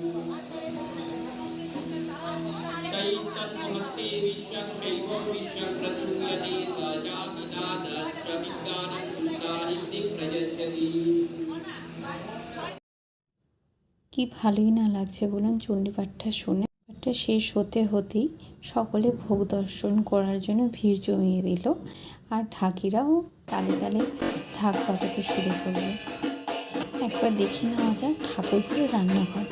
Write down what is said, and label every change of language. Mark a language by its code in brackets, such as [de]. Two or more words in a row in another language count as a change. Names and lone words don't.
[sa] चैतन्यमस्ते विश्वं शैवं विश्वं प्रसूयते स जातिनादश्च विज्ञानं तुष्टारिति प्रयच्छति। [bn] কি ভালোই না লাগছে বলুন চণ্ডীপাঠটা শুনে। পাঠটা শেষ হতে হতেই সকলে ভোগ দর্শন করার জন্য ভিড় জমিয়ে দিল, আর ঢাকিরাও তালে তালে ঢাক বাজাতে শুরু করলো। একবার দেখে নেওয়া যাক ঠাকুরপুরের রান্নাঘরটা।